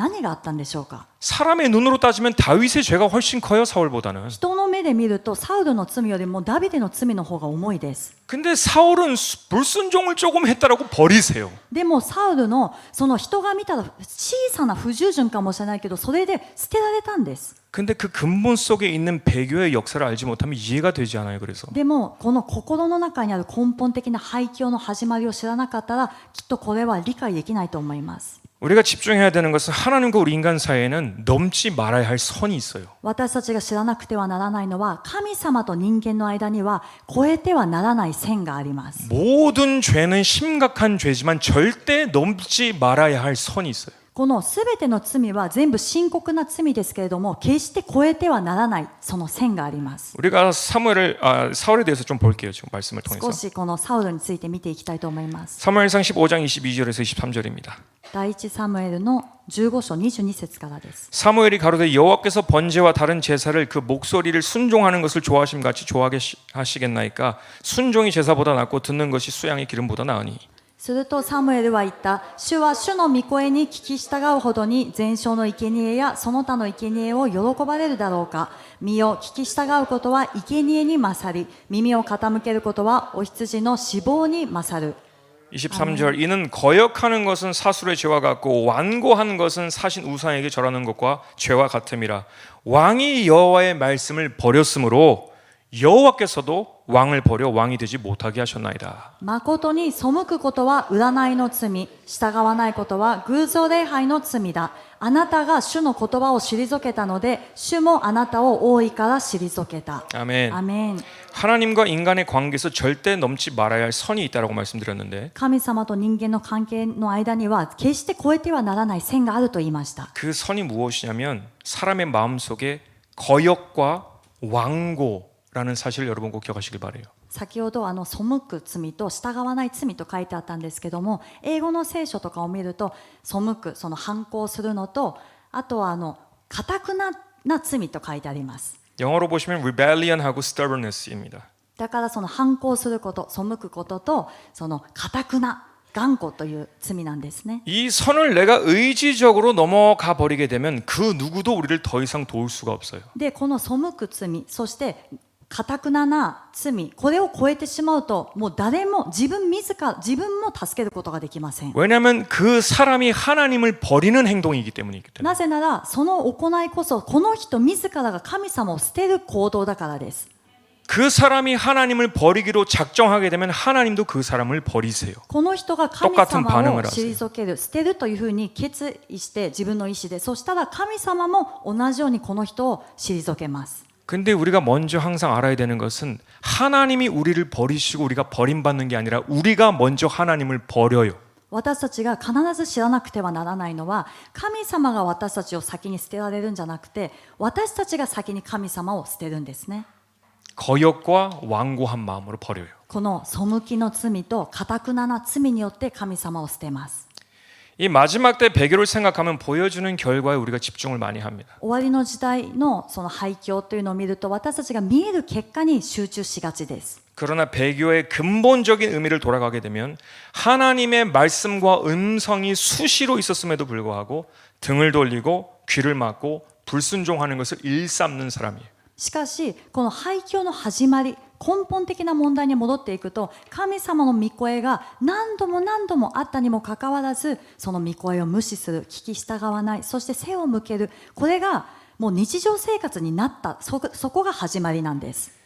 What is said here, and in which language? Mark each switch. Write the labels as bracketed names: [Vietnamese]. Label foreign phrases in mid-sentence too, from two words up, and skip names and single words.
[Japanese] 何があったんでしょうか。 [Korean] 사람의 눈으로 따지면 다윗의 죄가 훨씬 커요, 사울보다는. [Japanese] 人の目で見るとサウルの罪よりもダビデの罪の方が重いです。 [Korean] 근데 사울은 불순종을 조금 했다라고 버리세요. [Japanese] でもサウルのその人が見たら小さな不従順かもしれないけど、それで捨てられたんです。 [Korean] 근데 그 근본 속에 있는 배교의 역사를 알지 못하면 이해가 되지 않아요. 그래서 [Japanese] でもこの心の中にある根本的な廃墟の始まりを知らなかったら、きっとこれは理解できないと思います。 [Korean] 우리가 집중해야 되는 것은 하나님과 우리 인간 사이에는 넘지 말아야 할 선이 있어요. [Japanese] 私たちが知らなくてはならないのは、神様と人間の間には越えてはならない線があります。 [Korean] 모든 죄는 심각한 죄지만 절대 넘지 말아야 할 선이 있어요. [Japanese] このすべての罪は全部深刻な罪ですけれども、決して越えてはならないその線があります。 [Korean] 우리가 사울에 대해서 좀 볼게요. 지금 말씀을 통해서. [Japanese] 少しこのサウルについて見ていきたいと思います。 [Korean] 사무엘상 15장 22절에서 23절입니다. [Japanese] 第一サムエルの15章22節からです。 [Korean] 사무엘이 가로되 여호와께서 번제와 다른 제사를 그 목소리를 순종하는 것을 좋아하심 같이 좋아하시겠나이까 순종이 제사보다 낫고 듣는 것이 수양의 기름보다 나으니. [Japanese] するとサムエルは言った。主は主の御声に聞き従うほどに全焼の生贄やその他の生贄を喜ばれるだろうか。身を聞き従うことは生贄に勝り、耳を傾けることはお羊の脂肪に勝る。 [Korean] 23절 이는 거역하는 것은 사술의 죄와 같고 완고한 것은 사신 우상에게 절하는 것과 죄와 같음이라. 왕이 여호와의 말씀을 버렸으므로 여호와께서도 왕을 버려 왕이 되지 못하게 하셨나이다. [Japanese] 誠に背くことは占いの罪、従わないことは偶像礼拝の罪だ。あなたが主の言葉を退けたので、主もあなたを王位から退けた。 [Korean] 아멘. [Japanese] アメン。 [Korean] 하나님과 인간의 관계에서 절대 넘지 말아야 할 선이 있다라고 말씀드렸는데 [Japanese] 神様と人間の関係の間には決して越えてはならない線があると言いました。 [Korean] 그 선이 무엇이냐면 사람의 마음속에 거역과 완고라는 사실을 여러분 꼭 기억하시길 바라요. [Japanese] 先ほど背く罪と従わない罪と書いてあったんですけども、英語の聖書とかを見ると背く、その反抗するのと、あとは固くなっな罪と書いてあります。 [Korean] 영어로 보시면 rebellion하고 stubbornness입니다. [Japanese] だからその反抗すること、背くこととその堅くな頑固という罪なんですね。 [Korean] 이 선을 내가 의지적으로 넘어가 버리게 되면 그 누구도 우리를 더 이상 도울 수가 없어요. [Japanese] でこの背く罪、そして堅くなな罪、これを超えてしまうともう誰も自分も助けることができません。 [Korean] 왜냐하면 그 사람이 하나님을 버리는 행동이기 때문이기 때문에. [Japanese] なぜならその行いこそこの人自らが神様を捨てる行動だからです。 [Korean] 그 사람이 하나님을 버리기로 작정하게 되면 하나님도 그 사람을 버리세요. [Japanese] この人が神 [Korean] 똑같은 [Japanese] 様 [Korean] 반응을 [Japanese] を [Korean] 하세요. [Japanese] 退ける、捨てるというふうに決意して自分の意思で、そしたら神様も同じようにこの人を退けます。 [Korean] 근데 우리가 먼저 항상 알아야 되는 것은 하나님이 우리를 버리시고 우리가 버림받는 게 아니라 우리가 먼저 하나님을 버려요. [Japanese] 私たちが必ず知らなくてはならないのは、神様が私たちを先に捨てられるんじゃなくて、私たちが先に神様を捨てるんですね。 [Korean] 거역과 완고한 마음으로 버려요. [Japanese] この背きの罪と堅くなな罪によって神様を捨てます。 [Korean] 이 마지막 때 배교를 생각하면 보여주는 결과에 우리가 집중을 많이 합니다. [Japanese] 終わりの時代のその廃墟というのを見ると、私たちが見える結果に集中しがちです。 [Korean] 그러나 배교의 근본적인 의미를 돌아가게 되면 하나님의 말씀과 음성이 수시로 있었음에도 불구하고 등을 돌리고 귀를 막고 불순종하는 것을 일삼는 사람이에요. [Japanese] しかしこの廃墟の始まり、根本的な問題に戻っていくと、神様の御声が何度も何度もあったにもかかわらず、その御声を無視する、聞き従わない、そして背を向ける、これがもう日常生活になった、そこが始まりなんです。